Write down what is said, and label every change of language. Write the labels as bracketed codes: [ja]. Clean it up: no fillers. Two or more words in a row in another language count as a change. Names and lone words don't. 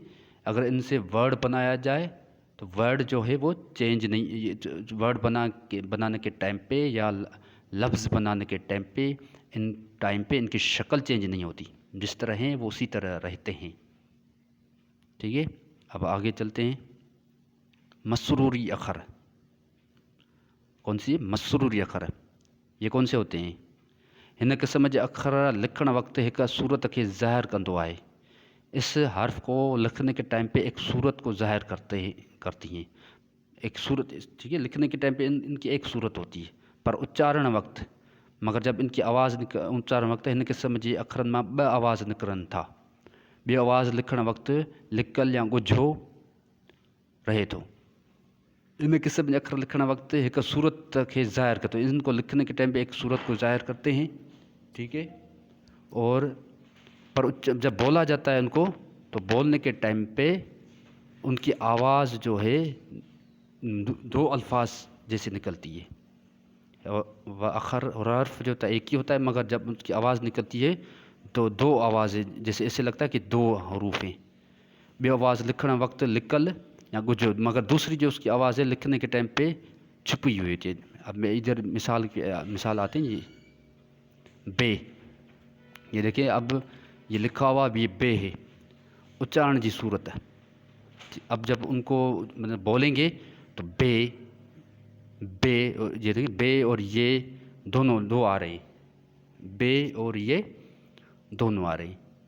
[hi] अगर इनसे वर्ड बनाया जाए तो वर्ड जो है वो चेंज नहीं, ये वर्ड बनाने के टाइम पे या लफ्ज़ बनाने के टाइम पे इनकी शक्ल चेंज नहीं होती, जिस तरह हैं वो उसी तरह रहते हैं। ठीक है, अब आगे चलते हैं। मसरूरी अखर, कौन सी? मसरूरी अखर, ये कौन से होते हैं? [sd] हिन क़िस्म जे अखर लिखण वक़्तु हिकु सूरत के ज़ाहिर कंदो आहे। [hi] इस हर्फ को लिखने के टाइम पे एक सूरत को ज़ाहिर करती हैं, एक सूरत। ठीक है, लिखने के टाइम पे इनकी एक सूरत होती है, पर उच्चारण वक़्त, मगर जब इनकी आवाज़ [sd] उच्चारण वक़्तु हिन क़िस्म जे अखरनि मां ॿ आवाज़ निकिरनि था। ॿियो आवाज़ लिखण वक़्तु लिकल या ॻुझो रहे थो। इन क़िस्म जे अखर लिखण वक़्तु हिकु [hi] सूरत के ज़ाहिर करते हैं, इनको लिखने के टाइम पे एक सूरत को ज़ाहिर करते हैं। ठीक है, और पर जब बोला जाता है उनको, तो बोलने के टाइम पे उनकी आवाज़ जो है दो अल्फाज जैसे निकलती है। वह अखर और हर्फ जो होता है एक ही होता है, मगर जब उनकी आवाज़ निकलती है तो दो आवाज़ें, जैसे ऐसे लगता है कि दो हरूफ हैं। [sd] ॿियो आवाज़ लिखण वक़्तु लिकल या ॻुझो, [hi] मगर दूसरी जो उसकी आवाज़ है लिखने के टाइम पे छुपी हुई है। अब मैं इधर मिसाल आते हैं, ये बे, ये देखिए अब ये लिखा हुआ ये बे है, उच्चारण की सूरत है। अब जब उनको मतलब बोलेंगे तो बे, बे, ये देखिए बे और ये दोनों दो आ रहे हैं, बे और ये दोनों आ रहे हैं।